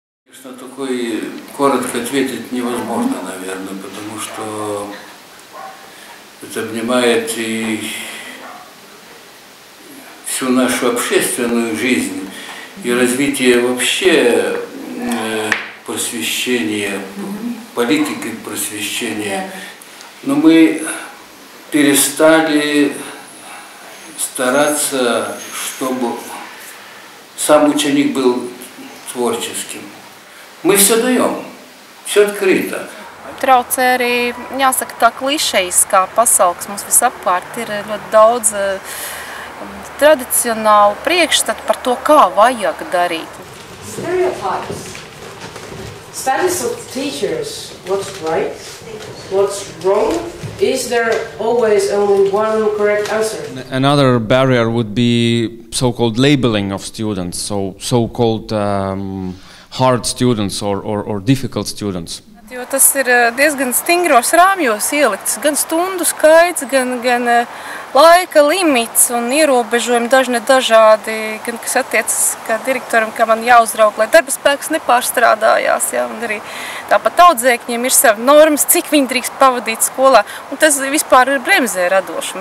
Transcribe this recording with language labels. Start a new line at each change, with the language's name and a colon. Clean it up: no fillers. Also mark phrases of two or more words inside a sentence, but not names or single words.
Russian: На такой коротко ответить невозможно, наверное, потому что это обнимает и всю нашу общественную жизнь и развитие вообще просвещения, политики просвещения. Но мы перестали стараться, чтобы сам ученик был tворческим. Мы все даем, все открыто.
Latvian: Traucē arī, jāsaka, tā klišejiskā pasaules mums visapkārt ir ļoti daudz tradicionālu priekšstatu par to, kā vajag darīt.
English: Stereotypes. Studies of teachers. What's right? What's wrong? Is there always only one correct answer? Another barrier would be so-called labeling of students, so-called hard students or difficult students.
Latvian: Jo tas ir diezgan stingros rāmjos ielikts, gan stundu skaits, gan laika limits un ierobežojumi dažādi, gan kas attiecas kā direktoram, kā man jāuzraug, lai darba spēks nepārstrādājās, ja, un arī tāpat audzēkņiem ir savi normas, cik viņi drīkst pavadīt skolā, un tas vispār ir bremzē radošumu.